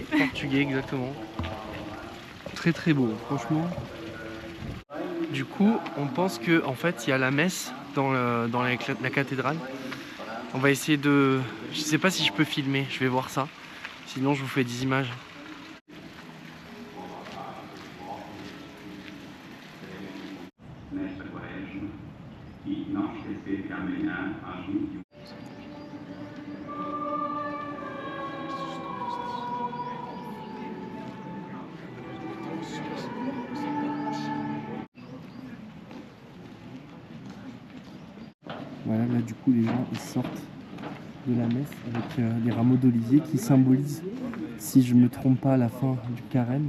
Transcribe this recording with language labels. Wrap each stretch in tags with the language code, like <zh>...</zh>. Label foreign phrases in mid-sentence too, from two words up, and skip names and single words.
<fr>portugais exactement. Très très beau, franchement. Du coup, on pense que en fait, il y a la messe dans la cathédrale. On va essayer de... Je sais pas si je peux filmer, je vais voir ça. Sinon, je vous fais des images.</fr> <pt>Nesta quaresma e não esquecer que amanhã às 21.</pt> <fr>Voilà, là du coup les gens ils sortent de la messe avec des rameaux d'olivier qui symbolisent, si je me trompe pas, la fin du carême.</fr>